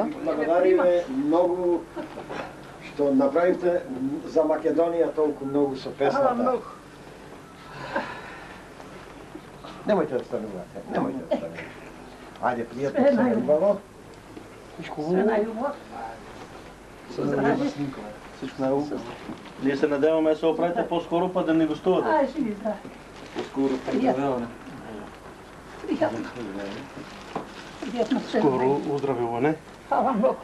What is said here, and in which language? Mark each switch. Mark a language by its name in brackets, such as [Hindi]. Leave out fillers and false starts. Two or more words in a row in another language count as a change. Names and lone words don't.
[Macedonian] Благодариме многу што направите за Македонија толку многу со песната. Немојте да станувате, немојте да станувате. Ајде, пријатно се најубаво. Све најубаво. Здраве. [Bulgarian] Всичко най-хубаво. Ние се надяваме да се оправите по-скоро, па да не гостувате. Ай, живи здраве. По-скоро Приятно. Приятно. Приятно се. Скоро оздравяване.